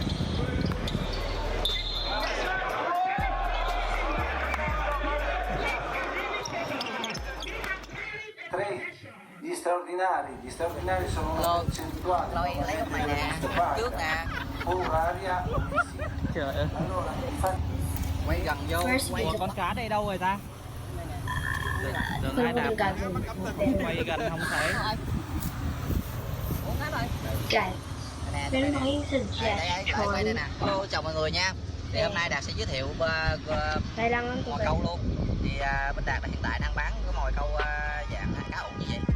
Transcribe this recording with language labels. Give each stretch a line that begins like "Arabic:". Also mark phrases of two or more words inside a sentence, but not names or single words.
Italian: Gli straordinari sono una percentuale oraria. Allora,
Vietnamese: Quay gần vô. Ủa, con cá đây đâu rồi ta? Đừng ai đạp. Quay gần không thể. Quay đây nè. Hello, chào mọi người nha. Thì hôm nay Đạt sẽ giới thiệu mồi câu luôn. Thì bên Đạt là hiện tại đang bán cái mồi câu dạng cá ủ như vậy.